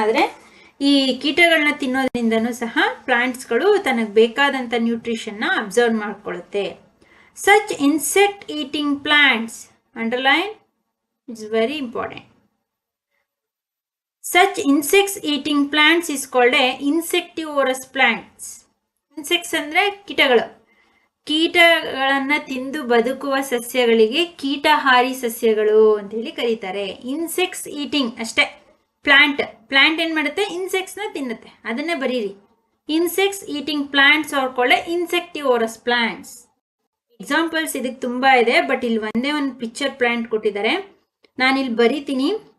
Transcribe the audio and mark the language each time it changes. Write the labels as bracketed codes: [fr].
[kn] ಆದರೆ ಈ ಕೀಟಗಳನ್ನ ತಿನ್ನೋದ್ರಿಂದನೂ ಸಹ ಪ್ಲಾಂಟ್ಸ್ಗಳು ತನಗೆ ಬೇಕಾದಂಥ ನ್ಯೂಟ್ರಿಷನ್ನ observe ಮಾಡ್ಕೊಳ್ಳುತ್ತೆ. [en] Such insect eating plants, underline, it's very important. Such insects eating plants is called a insectivorous plants. [kn] Insects ಅಂದ್ರೆ ಕೀಟಗಳು. ಕೀಟಗಳನ್ನ ತಿಂದು ಬದುಕುವ ಸಸ್ಯಗಳಿಗೆ ಕೀಟಹಾರಿ ಸಸ್ಯಗಳು ಅಂತ ಹೇಳಿ ಕರೀತಾರೆ. ಇನ್ಸೆಕ್ಟ್ಸ್ ಈಟಿಂಗ್ ಅಷ್ಟೇ. ಪ್ಲಾಂಟ್ ಏನ್ ಮಾಡುತ್ತೆ, ಇನ್ಸೆಕ್ಟ್ಸ್ನ ತಿನ್ನುತ್ತೆ, ಅದನ್ನೇ ಬರೀರಿ. [en] Insects eating plants are called insectivorous plants. [kn] Examples ಇದಕ್ಕೆ ತುಂಬಾ ಇದೆ, ಬಟ್ ಇಲ್ಲಿ ಒಂದೇ ಒಂದು ಪಿಕ್ಚರ್ ಪ್ಲಾಂಟ್ ಕೊಟ್ಟಿದ್ದಾರೆ. ನಾನಿಲ್ಲಿ ಬರಿತೀನಿ.